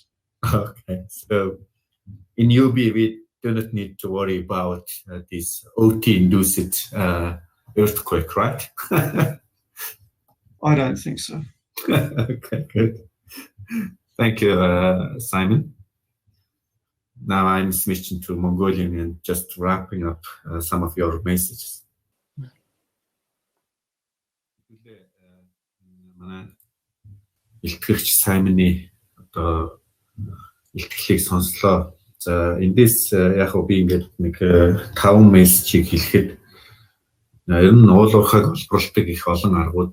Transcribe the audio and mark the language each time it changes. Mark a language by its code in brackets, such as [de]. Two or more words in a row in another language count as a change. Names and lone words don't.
[en] Okay, so in UB we do not need to worry about this OT-induced earthquake, right? I don't think so. Okay, good. Thank you, Simon. Now I'm switching to Mongolian and just wrapping up some of your messages. [mn] Илтгэгч Саймоны одоо илтгэлийг сонслоо. За эндээс яг би ингээд нэг 5 мессежийг хэлэхэд ер нь уулуурхайг олборлолтыг их олон аргууд